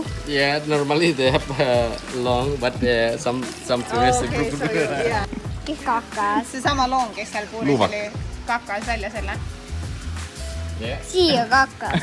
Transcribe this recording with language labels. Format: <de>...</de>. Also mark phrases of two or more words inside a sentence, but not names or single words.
<en>Yeah, normally they have long, but some tourists group do it. Yeah.</en> <et>Kes kakas. See sama loom, kes seal puuris Luuvak. oli kakas välja selle.</et> <en>Yeah.</en> <et>Siia kakas.</et>